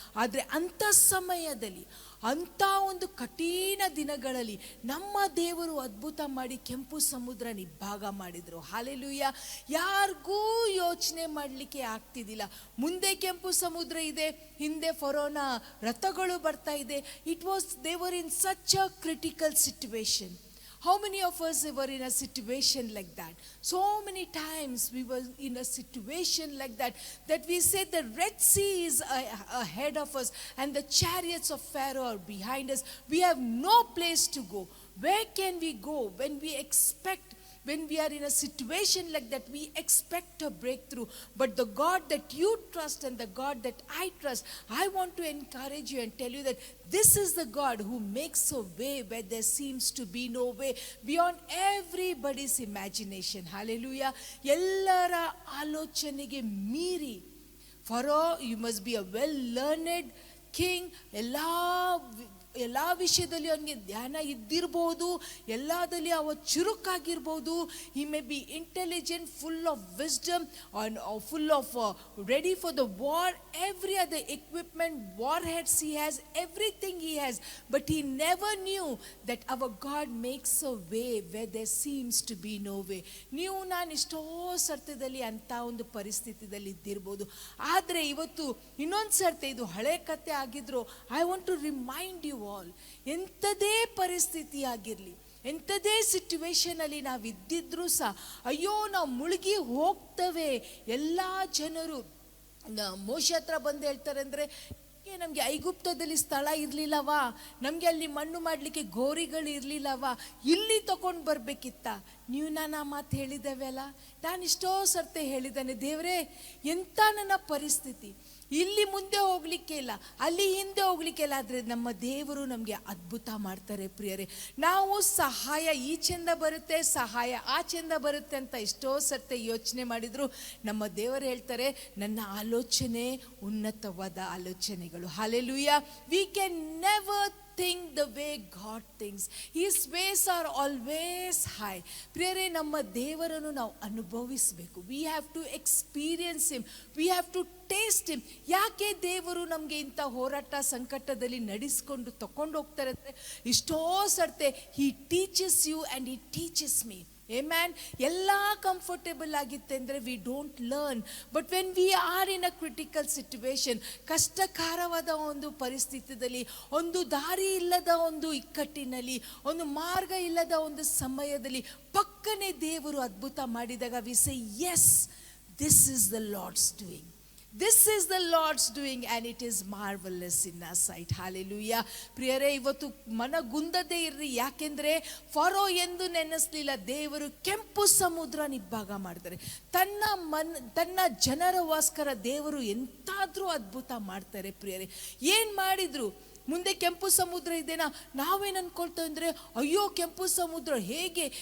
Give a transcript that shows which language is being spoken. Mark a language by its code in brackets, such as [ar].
[kn] ಆದರೆ ಅಂಥ ಸಮಯದಲ್ಲಿ, ಅಂಥ ಒಂದು ಕಠಿಣ ದಿನಗಳಲ್ಲಿ ನಮ್ಮ ದೇವರು ಅದ್ಭುತ ಮಾಡಿ ಕೆಂಪು ಸಮುದ್ರ ಇಬ್ಬಾಗ ಮಾಡಿದರು. ಹಾಲೆಲೂಯಾ. ಯಾರಿಗೂ ಯೋಚನೆ ಮಾಡಲಿಕ್ಕೆ ಆಗ್ತಿದ್ದಿಲ್ಲ. ಮುಂದೆ ಕೆಂಪು ಸಮುದ್ರ ಇದೆ, ಹಿಂದೆ ಫರೋನ ರಥಗಳು ಬರ್ತಾ ಇದೆ. [en] It was they were in such a critical situation. How many of us were in a situation like that? So many times we were in a situation like that, that we say the Red Sea is ahead of us and the chariots of Pharaoh are behind us. We have no place to go. Where can we go when we are in a situation like that? We expect a breakthrough. But the God that you trust and the God that I trust, I want to encourage you and tell you that this is the God who makes a way where there seems to be no way, beyond everybody's imagination. Hallelujah. [kn] ಎಲ್ಲರ ಆಲೋಚನೆಗೆ ಮೀರಿ, furrow, [en] you must be a well learned king, [kn] ಎಲ್ಲ ಎಲ್ಲ ವಿಷಯದಲ್ಲಿ ಅವನಿಗೆ ಧ್ಯಾನ ಇದ್ದಿರ್ಬೋದು, ಎಲ್ಲದಲ್ಲಿ ಅವ ಚುರುಕಾಗಿರ್ಬೋದು. [en] He may be intelligent, full of wisdom, full of ready for the war, every other equipment, warheads he has, everything he has, but he never knew that our God makes a way where there seems to be no way. [kn] ನೀವು ನಾನು ಎಷ್ಟೋ ಸರ್ತಿದಲ್ಲಿ ಅಂತ ಒಂದು ಪರಿಸ್ಥಿತಿದಲ್ಲಿ ಇದ್ದಿರ್ಬೋದು. ಆದರೆ ಇವತ್ತು ಇನ್ನೊಂದು ಸರ್ತಿ, ಇದು ಹಳೆ ಕತೆ ಆಗಿದ್ರು, [en] I want to remind you all, [kn] ಎಂಥದೇ ಪರಿಸ್ಥಿತಿ ಆಗಿರಲಿ, ಎಂಥದೇ ಸಿಚುವೇಶನ್ ಅಲ್ಲಿ ನಾವು ಇದ್ದಿದ್ರು ಸಹ, ಅಯ್ಯೋ ನಾವು ಮುಳುಗಿ ಹೋಗ್ತವೆ. ಎಲ್ಲ ಜನರು ಮೋಶೆ ಹತ್ರ ಬಂದು ಹೇಳ್ತಾರೆ ಅಂದರೆ, ನಮಗೆ ಐಗುಪ್ತದಲ್ಲಿ ಸ್ಥಳ ಇರಲಿಲ್ಲವಾ, ನಮಗೆ ಅಲ್ಲಿ ಮಣ್ಣು ಮಾಡಲಿಕ್ಕೆ ಗೋರಿಗಳು ಇರಲಿಲ್ಲವಾ, ಇಲ್ಲಿ ತಗೊಂಡು ಬರಬೇಕಿತ್ತ. ನೀವು ನಾನು ಆ ಮಾತು ಹೇಳಿದ್ದೇವೆ ಅಲ್ಲ, ನಾನು ಇಷ್ಟೋ ಸರ್ತೆ ಹೇಳಿದ್ದಾನೆ, ದೇವರೇ ಎಂಥ ನನ್ನ ಪರಿಸ್ಥಿತಿ, ಇಲ್ಲಿ ಮುಂದೆ ಹೋಗ್ಲಿಕ್ಕೆ ಇಲ್ಲ, ಅಲ್ಲಿ ಹಿಂದೆ ಹೋಗ್ಲಿಕ್ಕೆ ಇಲ್ಲ. ಆದರೆ ನಮ್ಮ ದೇವರು ನಮಗೆ ಅದ್ಭುತ ಮಾಡ್ತಾರೆ ಪ್ರಿಯರೇ. ನಾವು ಸಹಾಯ ಈಚೆಂದ ಬರುತ್ತೆ, ಸಹಾಯ ಆಚೆಂದ ಬರುತ್ತೆ ಅಂತ ಎಷ್ಟೋ ಸರ್ತೆ ಯೋಚನೆ ಮಾಡಿದ್ರು, ನಮ್ಮ ದೇವರು ಹೇಳ್ತಾರೆ, ನನ್ನ ಆಲೋಚನೆ ಉನ್ನತವಾದ ಆಲೋಚನೆಗಳು. Hallelujah. [en] We can never think the way God thinks. His ways are always high. [kn] ಪ್ರಿಯರೇ, ನಮ್ಮ ದೇವರನ್ನು ನಾವು ಅನುಭವಿಸಬೇಕು. [en] We have to experience him. We have to taste him. [kn] ಯಾಕೆ ದೇವರು ನಮಗೆ ಇಂಥ ಹೋರಾಟ ಸಂಕಟದಲ್ಲಿ ನಡೆಸ್ಕೊಂಡು ತಕೊಂಡು ಹೋಗ್ತಾರೆ ಅಂದರೆ, ಇಷ್ಟೋ ಸರ್ತೆ [en] he teaches you and he teaches me. Amen. [kn] ಎಲ್ಲ ಕಂಫರ್ಟೇಬಲ್ ಆಗಿತ್ತೆ ಅಂದರೆ [en] We don't learn. But when we are in a critical situation, [kn] ಕಷ್ಟಕರವಾದ ಒಂದು ಪರಿಸ್ಥಿತಿಯಲ್ಲಿ, ಒಂದು ದಾರಿ ಇಲ್ಲದ ಒಂದು ಇಕ್ಕಟ್ಟಿನಲ್ಲಿ, ಒಂದು ಮಾರ್ಗ ಇಲ್ಲದ ಒಂದು ಸಮಯದಲ್ಲಿ ಪಕ್ಕನೆ ದೇವರು ಅದ್ಭುತ ಮಾಡಿದಾಗ [en] We say, yes, this is the Lord's doing. This is the Lord's doing and it is marvelous in our sight. [kn] Hallelujah. ಪ್ರಿಯರೇ, ಇವತ್ತು ಮನಗುಂದದೇ ಇರ್ರಿ. ಯಾಕೆಂದ್ರೆ ಫರೋ ಎಂದು ನೆನೆಸಲಿಲ್ಲ, ದೇವರು ಕೆಂಪು ಸಮುದ್ರ ನಿಬ್ಬಾಗ ಮಾಡ್ತಾರೆ. ತನ್ನ ಜನರಗೋಸ್ಕರ ದೇವರು ಎಂತಾದ್ರೂ ಅದ್ಭುತ ಮಾಡ್ತಾರೆ ಪ್ರಿಯರೇ. ಏನ್ ಮಾಡಿದ್ರು? ಮುಂದೆ ಕೆಂಪು ಸಮುದ್ರ ಇದೆನಾ? ನಾವೇನು ಅನ್ಕೊಳ್ತೇವೆ ಅಂದರೆ, ಅಯ್ಯೋ ಕೆಂಪು ಸಮುದ್ರ ಹೇಗೆ?